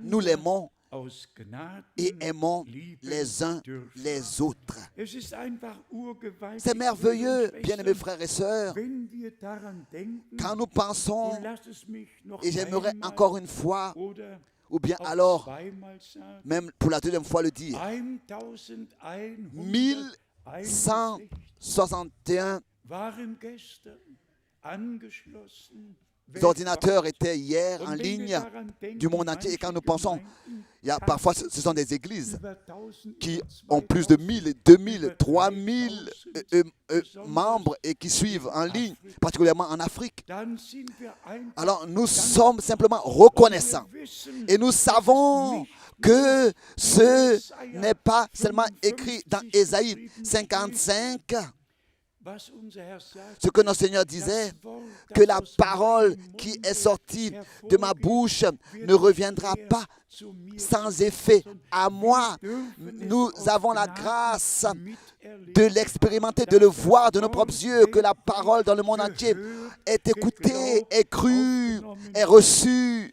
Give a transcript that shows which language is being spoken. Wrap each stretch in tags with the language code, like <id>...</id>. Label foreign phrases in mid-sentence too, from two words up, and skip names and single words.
<fr>nous l'aimons</fr> <de>aus Gnaden</de> <fr>et aimons</fr> <de>lieben</de> <fr>les uns</fr> <de>dürfen.</de> <fr>les autres.</fr> <de>Es ist einfach urgewaltig,</de> <fr>C'est merveilleux,</fr> <de>Brüder und</de> <fr>bien-aimés</fr> <de>Schwestern,</de> <fr>frères et sœurs,</fr> <de>wenn wir daran denken,</de> <fr>quand nous pensons,</fr> <de>und lass es mich noch</de> <fr>et j'aimerais</fr> <de>einmal</de> <fr>encore une fois,</fr> <de>oder</de> <fr>ou bien</fr> <de>auch</de> <fr>alors,</fr> <de>zweimal sagen,</de> <fr>même pour la deuxième fois le dire,</fr> <de>1161</de> <fr>1161</fr> <de>waren gestern angeschlossen.</de> <fr>ordinateurs étaient hier en</fr> <de>Und wenn wir</de> <fr>ligne</fr> <de>daran denken,</de> <fr>du monde entier. Et quand</fr> <de>manche</de> <fr>nous pensons,</fr> <de>Gemeinden</de> <fr>il y a parfois, ce sont des églises</fr> <de>über 1000</de> <fr>qui</fr> <de>oder</de> <fr>ont plus de 1000, 2000, 3000</fr> <de>3000</de> <fr>membres et qui suivent en ligne, particulièrement en Afrique.</fr> <de>dann sind wir einfach</de> <fr>Alors nous sommes simplement reconnaissants et nous savons que ce n'est pas seulement écrit dans Ésaïe 55,</fr> <de>was unser Herr sagt,</de> <fr>ce que notre Seigneur disait, que la parole qui est sortie de ma bouche ne reviendra pas sans effet à moi. Nous avons la grâce de l'expérimenter, de le voir de nos propres yeux, que la parole dans le monde entier est écoutée, est crue, est reçue.</fr>